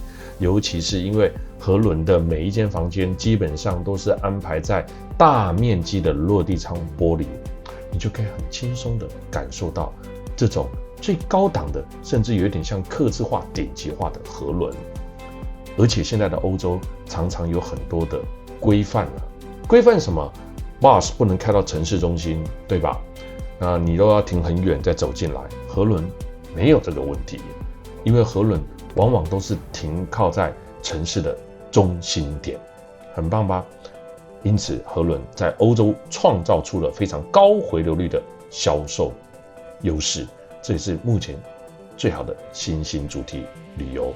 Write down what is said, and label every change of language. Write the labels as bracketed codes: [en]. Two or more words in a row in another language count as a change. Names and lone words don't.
[zh] 尤其是因為河輪的每一間房間基本上都是安排在大面積的落地窗玻璃，你就可以很輕鬆的感受到這種最高檔的，甚至有一點像客製化、頂級化的河輪。而且現在的歐洲常常有很多的規範了，規範什麼？ bus 不能開到城市中心，對吧？那你都要停很遠再走進來。河輪沒有這個問題，因為河輪往往都是停靠在城市的中心點，很棒吧？因此，河輪在歐洲創造出了非常高回流率的銷售優勢，這也是目前最好的新興主題旅遊。